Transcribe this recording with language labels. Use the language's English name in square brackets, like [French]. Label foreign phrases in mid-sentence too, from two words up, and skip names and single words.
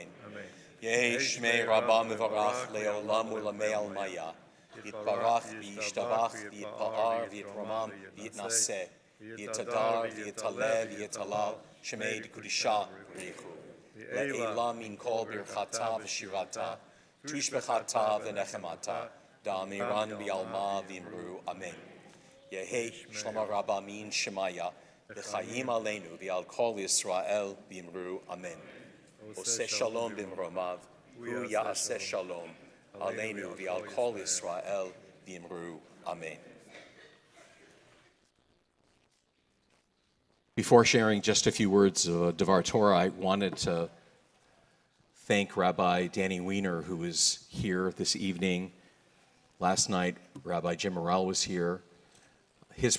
[Aramaic] יהא שמיה רבא מברך לעלם ולעלמי עלמיא יתברך וישתבח ויתפאר ויתרומם ויתנשא ויתהדר ויתעלה ויתהלל שמיה דקודשא בריך הוא. לעלא מן כל ברכתא ושירתא תשבחתא ונחמתא דאמירן בעלמא ואמרו אמן. יהא שלמא רבא מן שמיא וחיים עלינו ועל כל ישראל ואמרו אמן. [Hebrew] עושה שלום במרומיו הוא יעשה שלום עלינו ועל כל ישראל ואמרו אמן. [English] Before sharing just a few words of [Hebrew] דבר תורה, [English] I wanted to thank Rabbi Danny Weiner, who was here this evening. Last night, Rabbi Jim Morrell was here.